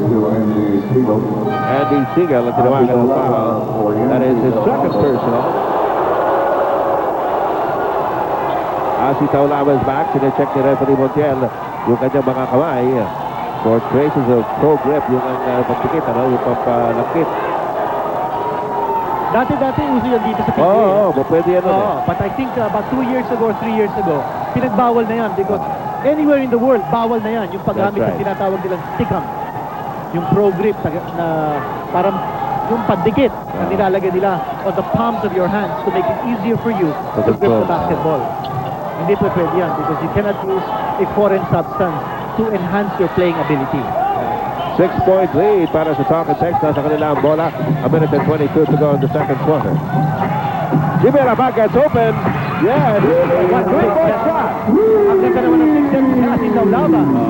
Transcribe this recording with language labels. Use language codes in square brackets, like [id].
[tl] Andy Siegel ang tinawagan ng foul. [en] That is his second personal. [tl] Asi Taulava is back. Sinecheck ni referee Montiel yung kanyang mga kamay [en] for traces of pro grip, [tl] yung pagpikit, yung pampalakit. Dati uso yan dito sa PBA. Pwede yan. [en] But I think about 2 years ago or 3 years ago, [tl] pinagbawal na yan [en] because anywhere in the world, [tl] bawal na yan. Yung paggamit ng tinatawag nilang stick-up. Yung pro grip na parang yung pandikit na nilalagay nila [en] on the palms of your hands to make it easier for you to grip the basketball. [tl] Hindi po pwede yan [en] because you cannot use a foreign substance to enhance your playing ability. [tl] 6-point lead para sa talk and text. Nasa kanila ang bola. [en] A minute and 22 to go in the second quarter. Jimmy Rabag gets open. Yeah, what three-point shot. [tl] Ang ganda naman ng six-step si Asi Taulava.